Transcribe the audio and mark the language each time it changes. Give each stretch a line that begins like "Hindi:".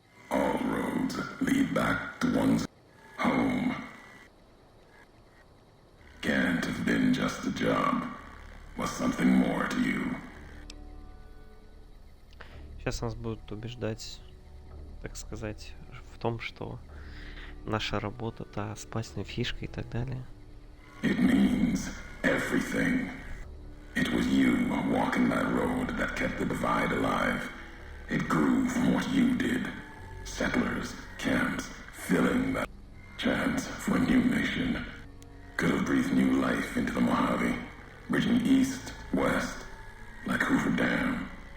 English: All roads lead back to one's home. Can't have been just a job. Was something more to you.
Russian: Сейчас нас будут убеждать, так сказать, в том, что наша работа та спасная фишка и так далее.
English: It means everything. It was you walking that road that kept the divide alive. It grew from what you did. Settlers, camps, filling that chance for a new nation. Could have breathed new life into the Mojave, bridging east, west, like Hoover Dam.